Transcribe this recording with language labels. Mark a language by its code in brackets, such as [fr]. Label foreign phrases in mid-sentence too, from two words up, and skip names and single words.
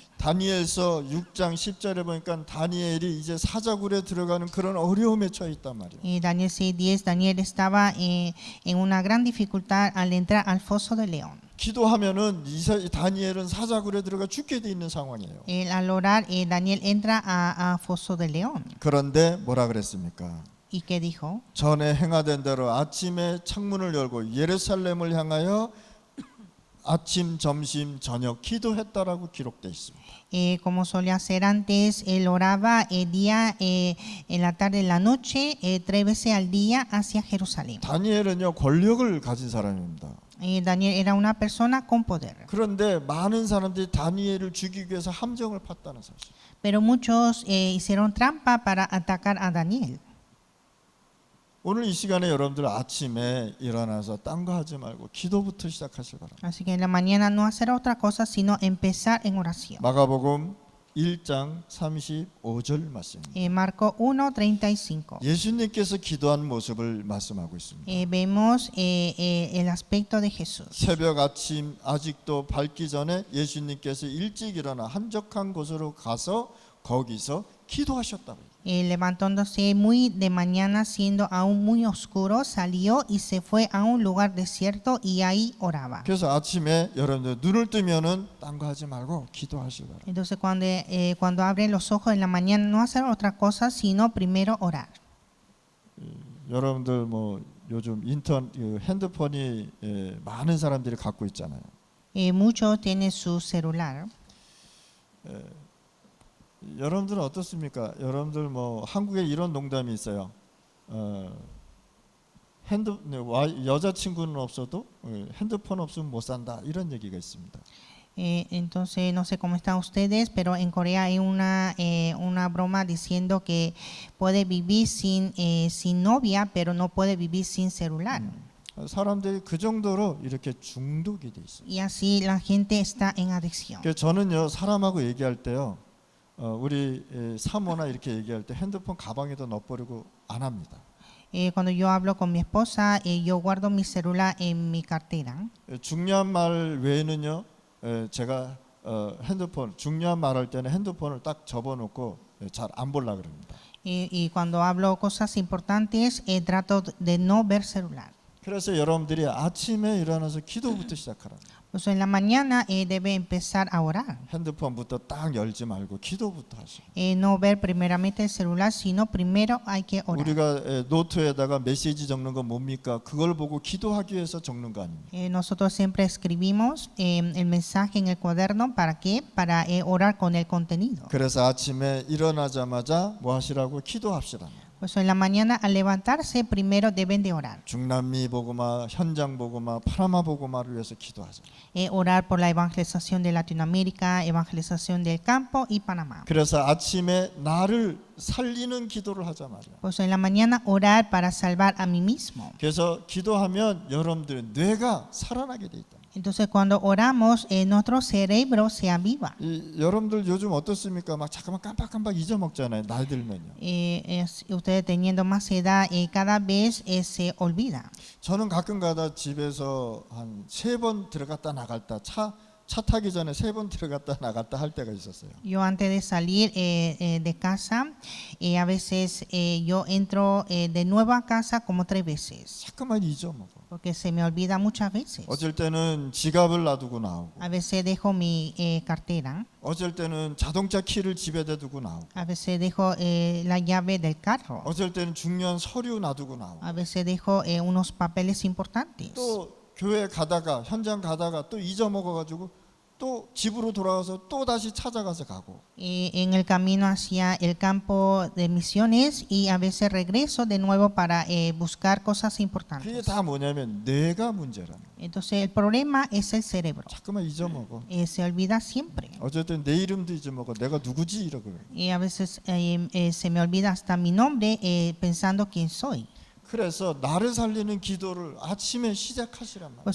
[ko] 다니엘서 6장 10절에 보니까 다니엘이 이제 사자굴에 들어가는 그런 어려움에 처해 있단 말이에요. [es] Daniel 6:10, Daniel estaba en una gran dificultad al entrar al foso de león. [ko] 기도하면은 이 다니엘은 사자굴에 들어가 죽게 돼 있는 상황이에요. [es] Al orar, Daniel entra a foso de león. [ko] 그런데 뭐라 그랬습니까? [es] ¿Y qué dijo? [ko] 전에 행하던 대로 아침에 창문을 열고 예루살렘을 향하여 아침, 점심, 저녁 기도했다라고 기록되어 있습니다. [es] Como solía hacer antes, él oraba día, en la tarde, en la noche, 3 veces al día hacia Jerusalén. [ko] 다니엘은요 권력을 가진 사람입니다. [es] Daniel era una persona con poder. [ko] 그런데 많은 사람들이 다니엘을 죽이기 위해서 함정을 팠다는 사실. [es] Pero muchos hicieron trampa para atacar a Daniel. [ko] 오늘 이 시간에 여러분들 아침에 일어나서 딴 거 하지 말고 기도부터 시작하시기 바랍니다. [es] Así que en la mañana no hacer otra cosa sino empezar en oración. [ko] 마가복음 1장 35절 말씀입니다. [es] Marcos 1:35. [ko] 예수님께서 기도한 모습을 말씀하고 있습니다. [es] Vemos el aspecto de Jesús. [ko] 새벽 아침 아직도 밝기 전에 예수님께서 일찍 일어나 한적한 곳으로 가서 거기서 기도하셨다고요. [es] Levantándose muy de mañana, siendo aún muy oscuro, salió y se fue a un lugar desierto y ahí oraba. [ko] 그래서 아침에 여러분들 눈을 뜨면은 딴 거 하지 말고 기도하시기 바랍니다. [es] Entonces cuando abren los ojos en la mañana, no hacer otra cosa sino primero orar. [ko] 여러분들 뭐 요즘 핸드폰이 많은 사람들이 갖고 있잖아요. [es] Muchos tienen su celular. [ko] 여러분들은 어떻습니까? 여러분들 뭐 한국에 이런 농담이 있어요. 여자친구는 없어도 핸드폰 없으면 못 산다 이런 얘기가 있습니다. [es] Entonces no sé cómo están ustedes, pero en Corea hay una broma diciendo que puede vivir sin novia, pero no puede vivir sin celular. [ko] 사람들이 그 정도로 이렇게 중독이 돼 있어요. [es] Y así la gente está en adicción. [ko] 그래서 저는요 사람하고 얘기할 때요. 우리 사모나 이렇게 얘기할 때 핸드폰 가방에다 넣어버리고 안 합니다. [es] Cuando yo hablo con mi esposa, yo guardo mi celular en mi cartera. [ko] 중요한 말 외에는요, 제가 핸드폰 중요한 말 할 때는 핸드폰을 딱 접어놓고 잘 안 보려 그럽니다. [es] Y cuando hablo cosas importantes, trato de no ver celular. [ko] 그래서 여러분들이 아침에 일어나서 기도부터 시작하라. [es] Pues en la mañana debe empezar a orar. [ko] 핸드폰부터 딱 열지 말고 기도부터 하시고. [es] No ver primeramente el celular, sino primero hay que orar. [ko] 우리가 노트에다가 메시지 적는 건 뭡니까? 그걸 보고 기도하기 위해서 적는 거 아닙니까? [es] Nosotros siempre escribimos el mensaje en el cuaderno, ¿para qué? Para orar con el contenido. [ko] 그래서 아침에 일어나자마자 뭐 하시라고? 기도합시다. [es] Pues en la mañana al levantarse primero deben de orar. [ko] 중남미 복음화, 현장 복음화, 파나마 복음화를 위해서 기도하자. [es] Orar por la evangelización de Latinoamérica, evangelización del campo y Panamá. [ko] 그래서 아침에 나를 살리는 기도를 하자 말이야. [es] Pues en la mañana orar para salvar a mí mismo. [ko] 그래서 기도하면 여러분들의 뇌가 살아나게 돼 있다. [es] Entonces cuando oramos, nuestro cerebro se aviva. [ko] 여러분들 요즘 어떻습니까? 막 잠깐만 깜빡깜빡 잊어먹잖아요. 나이 들면요. [es] Ustedes teniendo más edad, cada vez se olvida. [ko] 저는 가끔가다 집에서 한 3번 들어갔다 나갔다 차 타기 전에 3번 들어갔다 나갔다 할 때가 있었어요. [es] Yo antes de salir de casa, a veces yo entro de nuevo a casa como 3 veces. [ko] 자꾸만 잊어먹어. [es] Porque se me olvida muchas veces. [ko] 어쩔 때는 지갑을 놔두고 나오고. [es] A veces dejo mi cartera. [ko] 어쩔 때는 자동차 키를 집에다 두고 나오고. [es] A veces dejo la llave del carro. [ko] 어쩔 때는 중요한 서류 놔두고 나오고. [es] A veces dejo unos papeles importantes. [ko] 또 교회 가다가 현장 가다가 또 잊어먹어가지고 또 집으로 돌아와서 또 다시 찾아가서 가고. [es] En el camino hacia el campo de misiones y a veces regreso de nuevo para buscar cosas [ko] 그게 [es] importantes. [ko] 다 뭐냐면 뇌가 문제라는. [es] Entonces el problema es el cerebro. [ko] 자꾸만 잊어먹어. [es] Se olvida siempre. [ko] 어쨌든 내 이름도 잊어먹어. 내가 누구지 이러고. [es] Y a veces se me olvida hasta mi nombre pensando quién soy. [ko] 그래서 나를 살리는 기도를 아침에 시작하시란 말이에요.